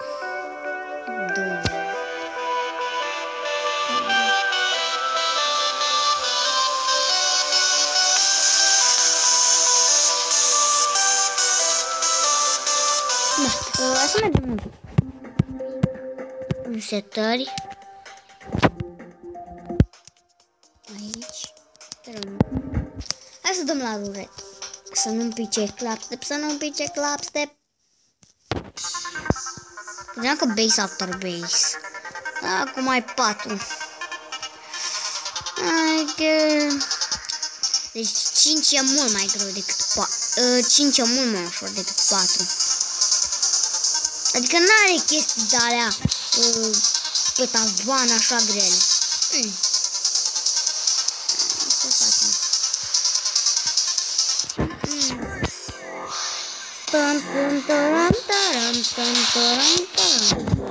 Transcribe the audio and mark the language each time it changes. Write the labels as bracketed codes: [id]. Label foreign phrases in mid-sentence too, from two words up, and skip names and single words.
[ro] Da, hai să mergem în setări. Aici. Hai să dăm la rulet. Să nu-mi pice clapstep, să nu-mi pice clapstep. Credeam că [en] base after base. [ro] Acum ai 4. Deci 5 e mult mai greu decât 4. 5 e mult mai ușor decât 4. Adică n-are chestii de-alea pe tavan așa grele. Ce facem? Tam tam taram taram tam taram taram.